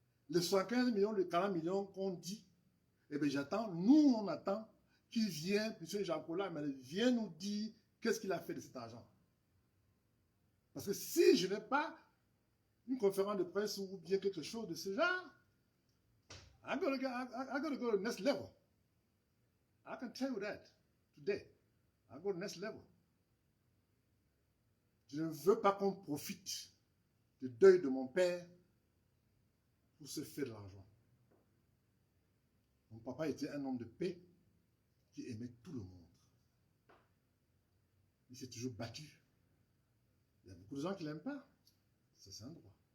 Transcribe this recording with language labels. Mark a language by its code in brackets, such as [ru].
[fr] Les 75 millions, les 40 millions qu'on dit, eh bien j'attends, nous on attend qu'il vienne, M. Jean-Paul, vienne nous dire qu'est-ce qu'il a fait de cet argent. Parce que si je n'ai pas une conférence de presse ou bien quelque chose de ce genre, [en] I gotta go to the next level. I can tell you that today. I go to the next level. [fr] Je ne veux pas qu'on profite du deuil de mon père pour se faire de l'argent. Mon papa était un homme de paix qui aimait tout le monde. Il s'est toujours battu. Il y a beaucoup de gens qui ne l'aiment pas. Ça, c'est un droit.